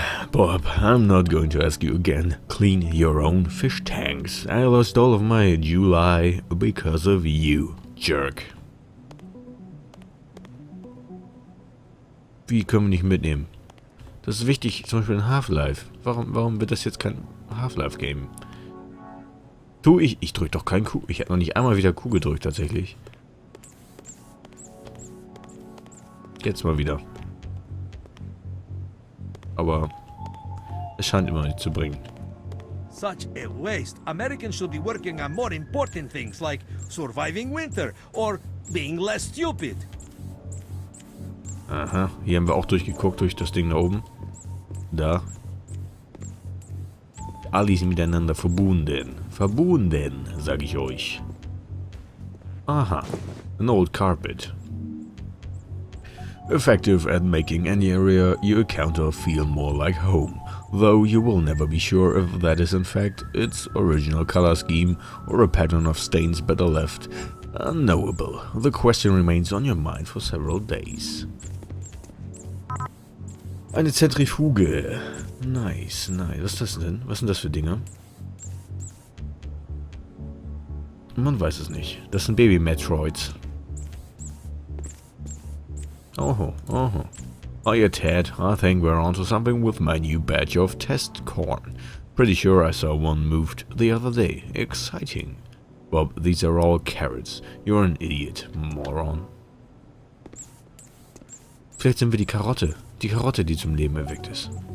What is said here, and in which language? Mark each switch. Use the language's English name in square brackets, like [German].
[English] Bob, I'm not going to ask you again. Clean your own fish tanks. I lost all of my July because of you, jerk. [German] Wie können wir nicht mitnehmen? Das ist wichtig, zum Beispiel in Half-Life. Warum wird das jetzt kein Half-Life geben? Tu ich? Ich drück doch kein Q. Ich hätte noch nicht einmal wieder Q gedrückt, tatsächlich. Jetzt mal wieder. Aber es scheint immer nicht zu bringen. [English] Such a waste. Americans should be working on more important things like surviving winter or being less stupid. [German] Aha, hier haben wir auch durchgeguckt durch das Ding da oben. Da. Alles miteinander verbunden. Verbunden, sag ich euch. [English] Aha, an old carpet. Effective at making any area you encounter feel more like home, though you will never be sure if that is in fact its original color scheme or a pattern of stains better left unknowable. The question remains on your mind for several days. [German] Eine Zentrifuge. Nice, nice. Was ist das denn? Was sind das für Dinge? Man weiß es nicht. Das sind Baby-Metroids. Oh, oh. [English] Oh yeah, Ted, I think we're onto something with my new batch of test corn. Pretty sure I saw one moved the other day. Exciting. Bob, these are all carrots. You're an idiot, moron. [German] Vielleicht sind wir die Karotte. Die Karotte, die zum Leben erweckt ist.